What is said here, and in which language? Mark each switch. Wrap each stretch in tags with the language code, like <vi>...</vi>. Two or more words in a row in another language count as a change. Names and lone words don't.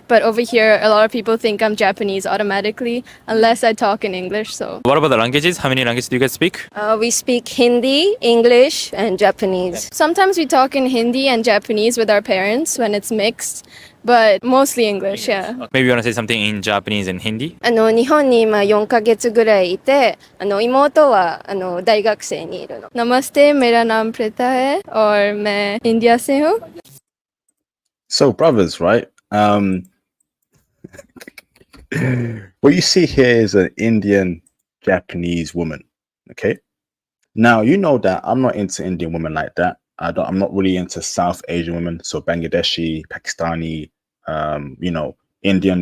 <en>But over here, a lot of people think I'm Japanese automatically, unless I talk in English. So What about the languages? How many languages do you guys speak? we speak Hindi, English, and Japanese. Sometimes we talk in Hindi and Japanese with our parents when it's mixed, but mostly English, yeah. Maybe you want to say something in Japanese and Hindi?</en> <ja>日本に今4ヶ月ぐらいいて、妹は大学生にいるの。</ja> <hi>Namaste, मेरा नाम प्रीता है और मैं इंडिया से हूँ.</hi> <en>So brothers, right? What you see here is an Indian Japanese woman, okay? Now you know that I'm not into Indian women like that. I'm not really into South Asian women, so Bangladeshi, Pakistani, Indian.</en>